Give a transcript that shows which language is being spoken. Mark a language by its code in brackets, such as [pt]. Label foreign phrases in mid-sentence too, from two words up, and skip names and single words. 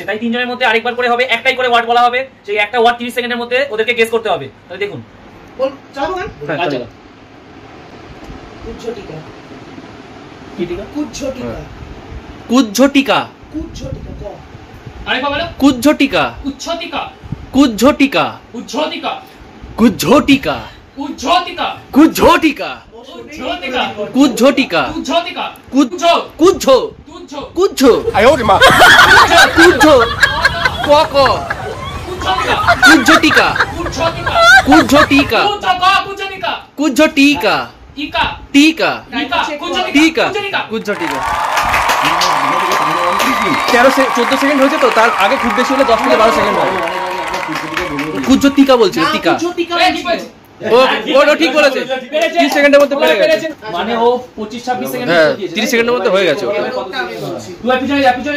[bn] তাই 3জনের মধ্যে আরেকবার করে হবে, একটাই করে ওয়ার্ড বলা হবে। সেই একটা ওয়ার্ড 30 সেকেন্ডের মধ্যে ওদেরকে গেস করতে হবে। তাহলে দেখুন। বল চালাবো গান হ্যাঁ, গান চলো। চলো। কুজ্ঝটিকা কি ঠিক আছে? কুজ্ঝটিকা কুজ্ঝটিকা, কুজ্ঝটিকা ক আরেকবার বলো। কুজ্ঝটিকা, উচ্ছতিকা। কুজ্ঝটিকা, উজ্জ্বতিকা। কুজ্ঝটিকা, উজ্জ্বতিকা। কুজ্ঝটিকা, উজ্জ্বতিকা। কুজ্ঝটিকা, উজ্জ্বতিকা। কুজ্ঝ, তুজ্জ। কুজ্ঝ, তুজ্জ। কুজ্ঝ, কুজ্ঝ, ক ক, উজ্জ্বতিকা। কুজ্ঝটিকা, উজ্জ্বতিকা। কুজ্ঝটিকা, উজ্জ্বকা। কুজ্জনিকা। কুজ্ঝটিকা, ইকা। টিকা, ইকা। কুজ্জনিকা। টিকা, কুজ্জনিকা। কুজ্ঝটিকা। 14 সেকেন্ড হয়েছে তো, তার আগে খুব বেশি হলে 10 থেকে 12 সেকেন্ড হবে। কুজ্ঝটিকা বলছিল, টিকা। কুজ্ঝটিকা এই, কি বলছিস? ও ঠিক বলেছে। 30 সেকেন্ডের মধ্যে পেরে গেছে। মানে ও 25-26 সেকেন্ড হ্যাঁ, 30 সেকেন্ডের মধ্যে হয়ে গেছে। তুই পিছনে যা, পিছনে যা।